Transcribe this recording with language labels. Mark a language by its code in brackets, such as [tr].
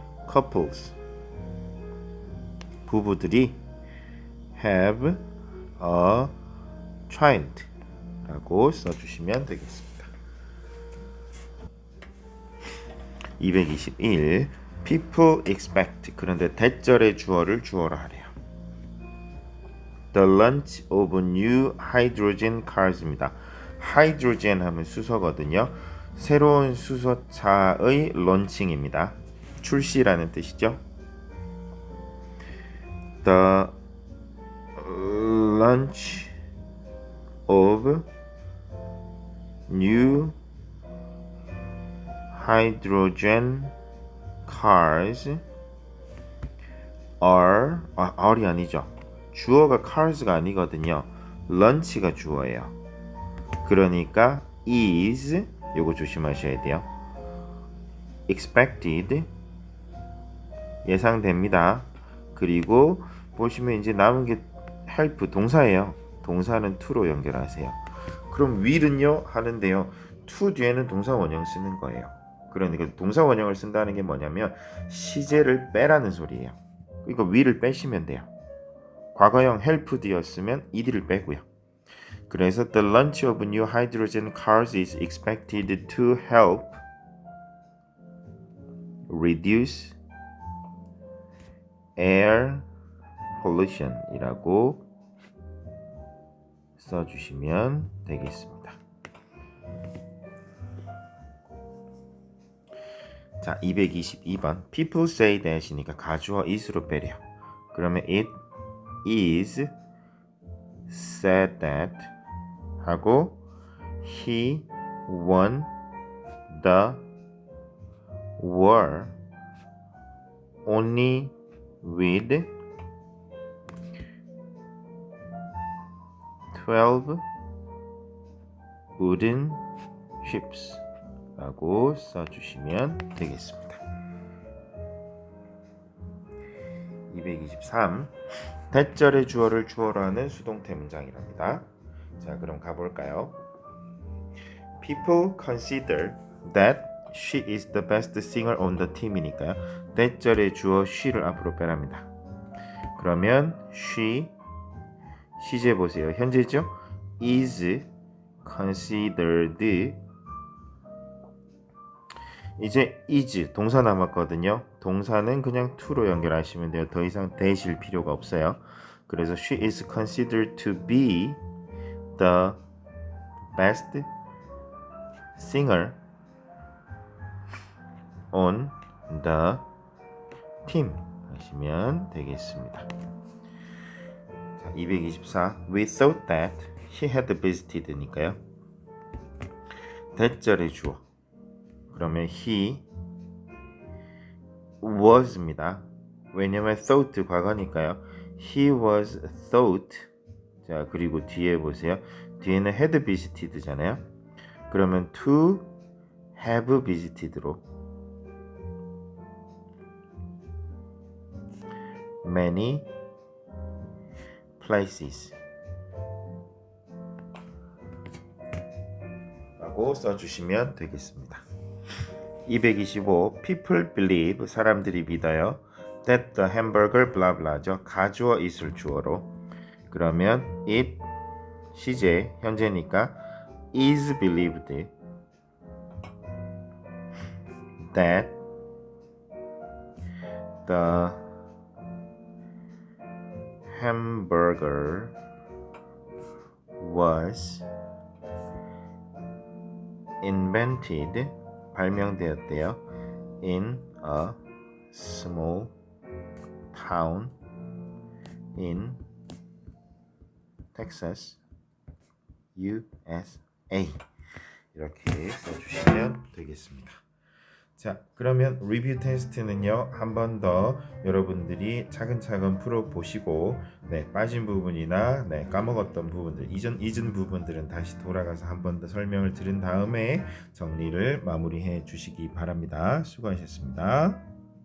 [en] couples [ko] 부부들이 [en] have a child [ko] 라고 써주시면 되겠습니다. 221 [en] People expect [ko] 그런데 대절의 주어를 주어로 하래요. [en] The launch of new hydrogen cars입니다. [ko] 하이드로젠 하면 수소거든요. 새로운 수소차의 론칭입니다. 출시라는 뜻이죠. [en] The launch of new hydrogen cars are이 [ko] 아니죠. 주어가 cars가 아니거든요. launch가 주어예요. 그러니까 is 요거 조심하셔야 돼요. [en] expected [ko] 예상됩니다. 그리고 보시면 이제 남은 게 help 동사예요. 동사는 to로 연결하세요. 그럼 will은요 하는데요. to 뒤에는 동사 원형 쓰는 거예요. 그러니까 동사 원형을 쓴다는 게 뭐냐면 시제를 빼라는 소리예요. 그러니까 will을 빼시면 돼요. 과거형 helped였으면 ed를 빼고요. [en] 그래서 the launch of new hydrogen cars is expected to help reduce air pollution [ko] 이라고 써주시면 되겠습니다. 자, 222번 [en] people say that [ko] 이니까 가주어 is로 빼래요. [en] 그러면 it is said that 하고 he won the war only with 12 wooden ships 라고 써주시면 되겠습니다. [ko] 223 대절의 주어를 주어로 하는 수동태 문장이랍니다. 자, 그럼 가볼까요? [en] People consider that she is the best singer on the team [ko] 이니까요. 대절의 주어 she를 앞으로 빼랍니다. 그러면 she 시제 보세요. 현재죠? [en] is considered [ko] 이제 is 동사 남았거든요. 동사는 그냥 to로 연결하시면 돼요. 더 이상 대실 필요가 없어요. [en] 그래서 she is considered to be the best singer on the team [ko] 하시면 되겠습니다. 자, [en] 224 We thought that he had visited [ko] 니까요. 대절의 주어 그러면 [en] he was [ko] 입니다. 왜냐면 thought 과거니까요. [en] He was thought. [ko] 자, 그리고 뒤에 보세요. 뒤에는 [en] had visited잖아요. 그러면 to have visited로 many places [ko] 라고 써주시면 되겠습니다. 225 [en] People believe [ko] 사람들이 믿어요. [en] That the hamburger blah blah죠. [ko] 가주어 [en] it을 주어로 그러면 it 시제 현재니까 is believed that the hamburger was invented [ko] 발명되었대요. [en] in a small town in Texas, USA [ko] 이렇게 써주시면 되겠습니다. 자, 그러면 리뷰 테스트는요 한 번 더 여러분들이 차근차근 풀어보시고 빠진 부분이나 까먹었던 부분들 잊은 부분들은 다시 돌아가서 한 번 더 설명을 들은 다음에 정리를 마무리해 주시기 바랍니다. 수고하셨습니다.